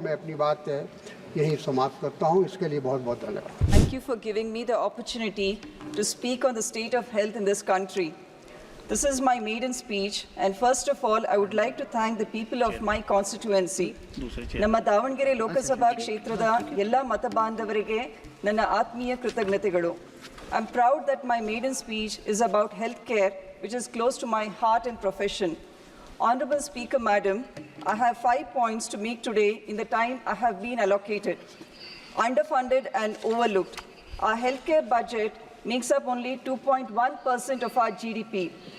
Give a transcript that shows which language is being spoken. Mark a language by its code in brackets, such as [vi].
[hi] मैं अपनी बात यही समाप्त करता हूँ। इसके लिए बहुत बहुत धन्यवाद। [en] Thank you for giving me the opportunity to speak on the state of health in this country. This is my maiden speech, and first of all, I would like to thank the people of my constituency. [kn] ನಮ್ಮ ದಾವಣಗೆರೆ ಲೋಕಸಭಾ ಕ್ಷೇತ್ರದ ಎಲ್ಲ ಮತಬಾಂಧವರಿಗೆ ನನ್ನ ಆತ್ಮೀಯ ಕೃತಜ್ಞತೆಗಳು. [en] I'm proud that my maiden speech is about healthcare, which is close to my heart and profession. Honorable Speaker, Madam, I have 5 points to make today in the time I have been allocated. Underfunded and overlooked. Our healthcare budget makes up only 2.1% of our GDP.